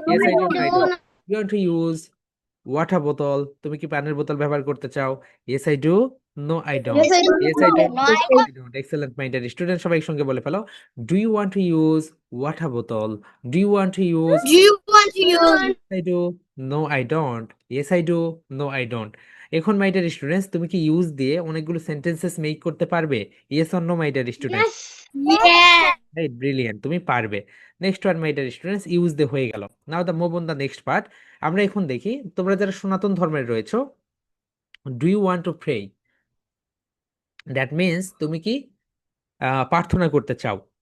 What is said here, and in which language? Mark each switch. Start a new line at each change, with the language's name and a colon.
English: Yes I I do, no I don't. do. Do you want to use water বোতল,
Bangla: তুমি কি পানির বোতল ব্যবহার করতে চাও?
English: Yes I do, no I don't. Yes, I do. Yes I do, No, I I don't. Excellent my dear student,
Bangla: সবাই একসঙ্গে বলে ফেলো,
English: Do you want to use water বোতল, do you want to use, do. You want to use? I do, no I don't, yes I do, no I don't।
Bangla: এখন my dear students, তুমি কি use দিয়ে অনেকগুলো sentences make করতে পারবে?
English: Yes or no my dear students? Yes. Yeah. Right, brilliant,
Bangla: তুমি পারবে।
English: Next one my dear students, use they হয়ে গেল। Now the move on the next part.
Bangla: আমরা এখন দেখি তোমরা যারা সনাতন ধর্মের রয়েছো,
English: do you want to pray, that means
Bangla: তুমি কি প্রার্থনা করতে চাও।